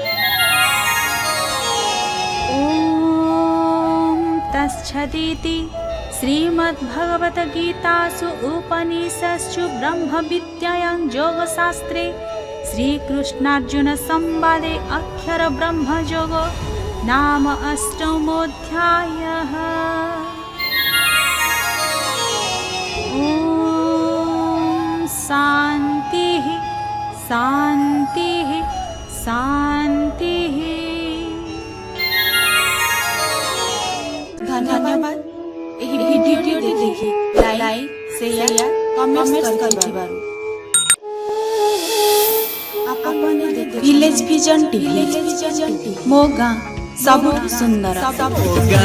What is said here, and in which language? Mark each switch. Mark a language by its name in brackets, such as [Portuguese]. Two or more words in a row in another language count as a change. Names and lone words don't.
[Sanskrit] ଓମ୍ ତତ୍ସଦିତି ଶ୍ରୀମଦ୍ଭଗବଦ୍ଗୀତାସୁ ଉପନିଷତ୍ସୁ ବ୍ରହ୍ମବିଦ୍ୟାୟାଂ ଯୋଗଶାସ୍ତ୍ରେ ଶ୍ରୀକୃଷ୍ଣାର୍ଜୁନ ସମ୍ବାଦେ ଅକ୍ଷର ବ୍ରହ୍ମଯୋଗ नाम अष्टमोऽध्यायः। ॐ शान्तिः शान्तिः शान्तिः। [Odia] धन्यवाद ଏହି ଭିଡିଓଟି ଦେଖି ଲାଇକ୍, ସେୟାର, କମେଣ୍ଟ କରିଥିବାରୁ। ଭିଲେଜ ଭିଜନ ଟିଭି, ମୋ ଗାଁ ସବୁଠୁ ସୁନ୍ଦର।